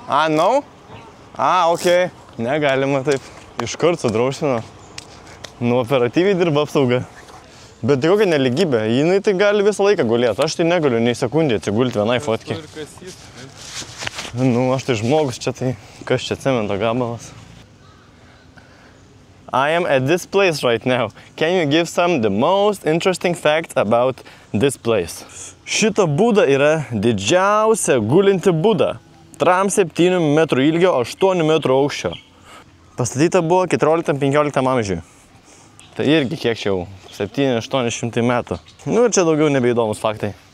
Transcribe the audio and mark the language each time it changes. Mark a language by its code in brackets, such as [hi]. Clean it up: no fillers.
[en] No? Okay. [lt] Negalima taip. Iškart sudrausino. Nu, operatyviai dirba apsauga. Bet tai kokia neligybė. Jinai tai gali visą laiką gulėti. Aš tai negaliu nei sekundį atsigulti vienai fotkiai. Nu, aš tai žmogus čia, tai kas čia cemento gabalas. [en] I am at this place right now. Can you give some the most interesting facts about this place? [lt] Šita būda yra didžiausia gulinti būda. Tram 7 metrų ilgio, 8 metrų aukščio. Pastatyta buvo 14-15 amžiui. Tai irgi kiek čia jau, 700-800 metų. Nu ir čia daugiau nebeįdomus faktai.